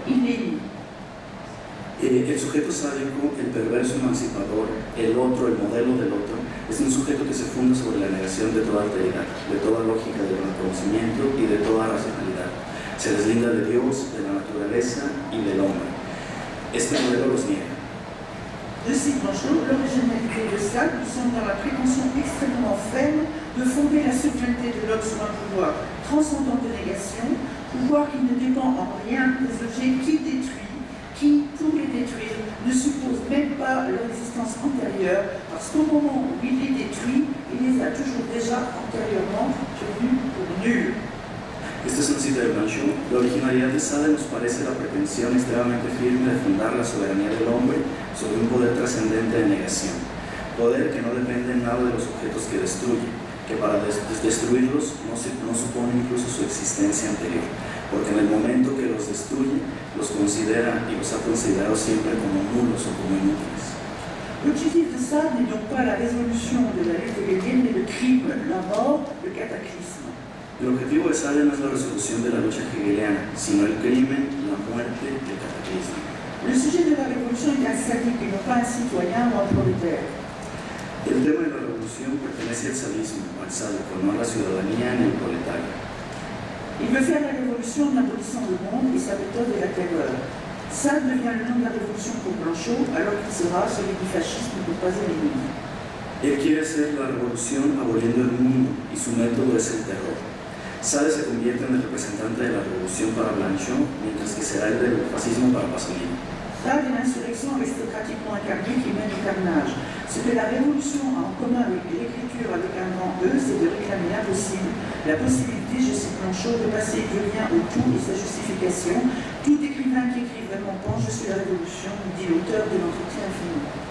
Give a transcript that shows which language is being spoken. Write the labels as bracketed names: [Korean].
[French] Il les nie. [Spanish] El sujeto sádico, el perverso emancipador, el otro, el modelo del otro, es un sujeto que se funda sobre la negación de toda alteridad, de toda lógica del reconocimiento y de toda racionalidad. Se deslinda de Dios, de la naturaleza y del hombre. Este modelo los niega. [French] De cite Blanchot, l'originalité de Sade nous semble dans la prétention extrêmement ferme de fonder la souveraineté de l'homme sur un pouvoir transcendant de négation, pouvoir qui ne dépend en rien des objets qu'il détruit, qui, pour les détruire, ne suppose même pas leur existence antérieure, parce qu'au moment où il les détruit, il les a toujours déjà antérieurement tenus pour nuls. [Spanish] Esta es una cita de Blanchot. La originalidad de Sade nos parece la pretensión extremadamente firme de fundar la soberanía del hombre sobre un poder trascendente de negación. Poder que no depende en nada de los objetos que destruye, que para destruirlos no supone incluso su existencia anterior, porque en el momento que los destruye, los considera y los ha considerado siempre como nulos o como inútiles. [French] L'objectif de Sade n'est donc pas la résolution de la lutte hegelienne, mais le crime, la mort, le cataclysme. [Spanish] El objetivo de Sade no es la resolución de la lucha hegeliana, sino el crimen, la muerte y el cataclismo. [French] Le sujet de la révolution est un sadique et non pas un citoyen ou un prolétaire. [Spanish] El tema de la revolución pertenece al sadismo, al sádico, no a la ciudadanía ni al proletario. [French] Il veut faire la révolution en abolissant le monde et sa méthode est la terreur. Sade devient le nom de la révolution pour Blanchot, alors qu'il sera celui du fascisme pour Pasolini. [Spanish] Él quiere hacer la revolución aboliendo el mundo y su método es el terror. Sade se convierte en el representante de la revolución para Blanchot, mientras que será el del fascismo para Pasolini. [French] Sade est l'insurrection aristocratiquement incarnée qui mène au carnage. Ce que la révolution a en commun avec l'écriture avec un grand E, c'est de réclamer l'impossible, la possibilité, je cite Blanchot, de passer du rien au tout et sa justification. Tout écrivain qui écrit vraiment pense, je suis la révolution, dit l'auteur de l'entretien infini.